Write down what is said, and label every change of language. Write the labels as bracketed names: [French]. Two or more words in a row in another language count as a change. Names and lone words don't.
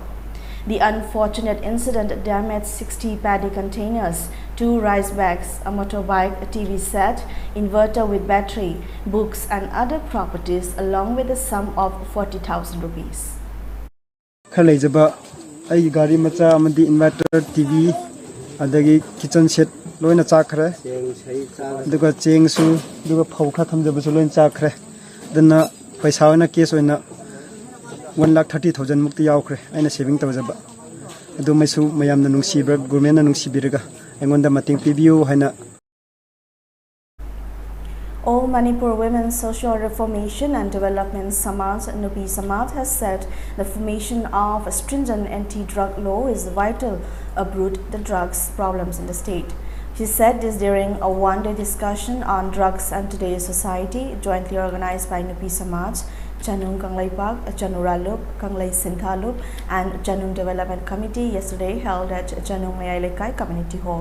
[English] The unfortunate incident damaged 60 paddy containers, 2 rice bags, a motorbike, a TV set, inverter with battery, books and other properties along with a sum of 40,000 rupees. [Manipuri] I gari macha amadi [English] inverter TV [Manipuri] adagi [English] kitchen set [Manipuri] loina chakre duga cheng su duga phau kha thamjaba su loina chakre dana paisa na case oina 1,30,000 mukti yaukre aina saving tawjaba adu maisu mayamna nungsibra government na nungsibiraga engonda mating pibiu haina. [English] All Manipur Women's Social Reformation and Development Samaj, Nupi Samaj, has said the formation of a stringent anti-drug law is vital to uproot the drugs problems in the state. She said this during a one-day discussion on drugs and today's society, jointly organized by Nupi Samaj, Chanung Kanglai Park, Chanuralup, Kanglai Sinthalup, and Chanung Development Committee yesterday held at Chanung Mayailekai Community Hall.